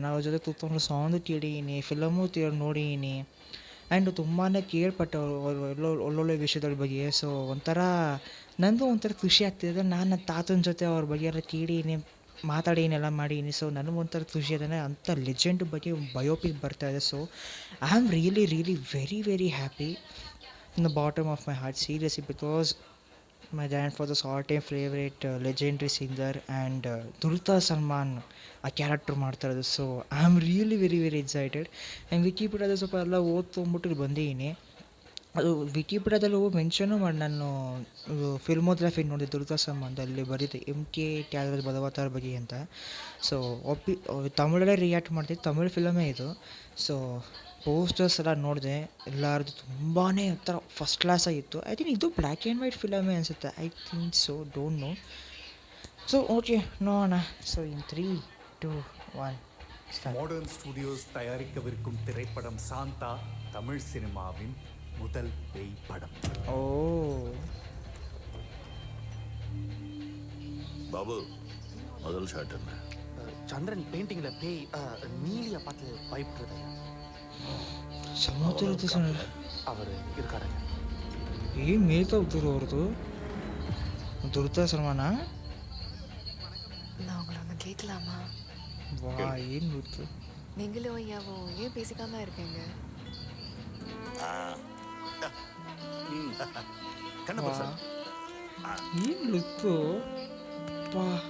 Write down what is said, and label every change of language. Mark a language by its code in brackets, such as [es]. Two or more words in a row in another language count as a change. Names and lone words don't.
[kn] ನಾವು ಅವ್ರ ಜೊತೆ ಕೂತ್ಕೊಂಡು ಸಾಂಗು ಕೇಳಿದ್ದೀನಿ, ಫಿಲಮು ನೋಡಿದ್ದೀನಿ. ಆ್ಯಂಡ್ ತುಂಬಾ ಕೇಳ್ಪಟ್ಟೆ ಅವರು ಒಳ್ಳೊಳ್ಳೆ ವಿಷಯಗಳ ಬಗ್ಗೆ. ಸೊ ಒಂಥರ ನನಗೂ ಒಂಥರ ಖುಷಿ ಆಗ್ತಿದೆ. ನಾನು ನನ್ನ ತಾತನ ಜೊತೆ ಅವ್ರ ಬಗ್ಗೆ ಎಲ್ಲ ಕೇಳೀನಿ, ಮಾತಾಡೀನಿ, ಎಲ್ಲ ಮಾಡೀನಿ. ಸೊ ನನಗೊಂಥರ ಖುಷಿ ಅದೇ ಅಂಥ ಲೆಜೆಂಡ್ ಬಗ್ಗೆ ಬಯೋಪಿಕ್ ಬರ್ತಾಯಿದೆ. [en] So I am really very very happy in the bottom of my heart, seriously, because my grandfather's all time favourite legendary singer and ದುಲ್ತಾ ಸಲ್ಮಾನ್ [kn] ಆ ಕ್ಯಾರೆಕ್ಟರ್ ಮಾಡ್ತಾ ಇರೋದು. [en] So I am really very excited. [kn] ಆ್ಯಂಡ್ ವಿಕಿಪೀಡಿಯಾದ ಸ್ವಲ್ಪ ಎಲ್ಲ ಓದ್ಕೊಂಬಿಟ್ಟು ಇಲ್ಲಿ ಬಂದಿದ್ದೀನಿ. ಅದು ವಿಕಿಪೀಡಿಯಾದಲ್ಲಿ ಮೆನ್ಷನು ಮಾಡಿ ನಾನು ಫಿಲ್ಮೋಗ್ರಫಿ ನೋಡಿದೆ ದುರ್ಗಾ ಸಂಬಂಧದಲ್ಲಿ ಬರೀತೆ ಎಮ್.ಕೆ. ತ್ಯಾಗರಾಜ್ ಭದವಾತಾರ್ ಬಗ್ಗೆ ಅಂತ. ಸೊ ತಮಿಳಲ್ಲೇ ರಿಯಾಕ್ಟ್ ಮಾಡ್ತಿದ್ದೆ, ತಮಿಳ್ ಫಿಲಮೇ ಇದು. ಸೊ ಪೋಸ್ಟರ್ಸ್ ಎಲ್ಲ ನೋಡಿದೆ, ಎಲ್ಲರದು ತುಂಬಾ ಒಂಥರ [en] first class [kn] ಆಗಿತ್ತು. [en] I think [kn] ಇದು [en] black and white [kn] ಫಿಲಮೇ ಅನಿಸುತ್ತೆ, [en] I think so, don't know. So okay, [kn] ನೋಡೋಣ. [en] So in [kn] 3, 2, 1 [ta] மாடர்ன் ஸ்டுடியோஸ் தயாரிக்கவிருக்கும் திரைப்படம் சாந்தா தமிழ் சினிமாவின் முதல் பேய் படம். ஓ பாபு, முதல் ஷாட் என்ன? சந்திரன் பெயிண்டிங்ல பேய் நீலியா பார்த்து பயப்படுறது. [kn] ಸಮುದ್ರದ [ta] அவர் இருக்காரு. [kn] ಏನ್ ಮೇಲ್ತಾ ಹೋಗ್ತಿರೋ ಅವ್ರದ್ದು ದುರ್ತಾ ಸಲ್ಮಾನ. [ta] நான் உங்களை ஒன்று கேட்கலாமா? வா, ஏன் லுத்து? நீங்களும் ஐயாவும் ஏன் பேசிக்காம இருக்கீங்க? கண்ணப்பா சார், ஏன் லுத்து? பா,